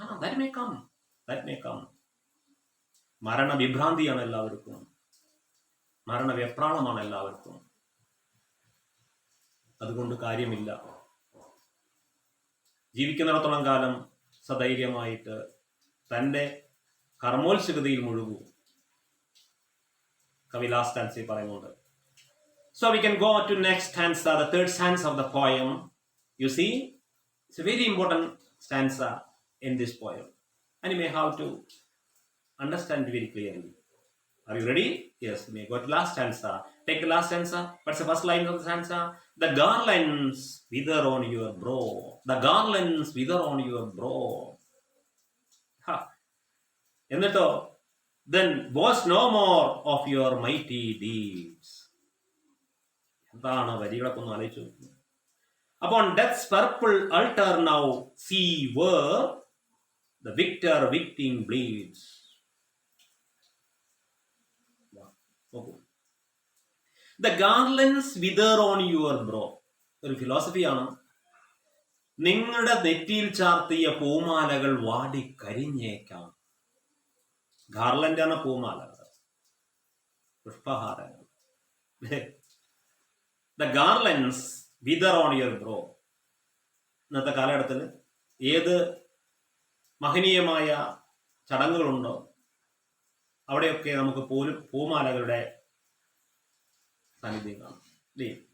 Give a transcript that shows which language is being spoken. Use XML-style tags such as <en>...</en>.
<en>That may come.</en> <ml>മരണവിഭ്രാന്തിയാണ് എല്ലാവർക്കും, മരണവ്യപ്രാളമാണ് എല്ലാവർക്കും. അതുകൊണ്ട് കാര്യമില്ല. ജീവിക്കുന്നിടത്തോളം കാലം സധൈര്യമായിട്ട് തൻ്റെ കർമ്മോത്സുകതയിൽ മുഴുകൂ. കവി ലാസ്റ്റ് സ്റ്റാൻസയിൽ പറയുന്നുണ്ട്.</ml> <en>So we can go to next stanza, the third stanza of the poem. You see, it's a very important stanza in this poem, and you may have to understand very clearly. Are you ready? Yes, we may go to last stanza. Take the last stanza. What's the first line of the stanza? The garlands wither on your brow. The garlands wither on your brow.</en> <ml>എന്നിട്ടോ,</ml> <en>then boast no more of your mighty deeds.</en> <ml>എന്താണ് വരികളൊക്കെ ഒന്ന് ആലോചിച്ചു.</ml> <en>Upon death's purple altar now see where the victim bleeds. The garlands wither on your brow.</en> <ml>ഒരു ഫിലോസഫിയാണ്. നിങ്ങളുടെ നെറ്റിയിൽ ചാർത്തിയ പൂമാലകൾ വാടി കരിഞ്ഞേക്കാം. Garland എന്ന പൂമാലകൾ, പുഷ്പഹാരങ്ങൾ.</ml> <en>The garlands wither on your brow.</en> <ml>ഇന്നത്തെ കാലഘട്ടത്തിൽ ഏത് മഹനീയമായ ചടങ്ങുകളുണ്ടോ അവിടെയൊക്കെ നമുക്ക് പൂമാലകളുടെ സാന്നിധ്യം കാണാം. അല്ലേ?</ml>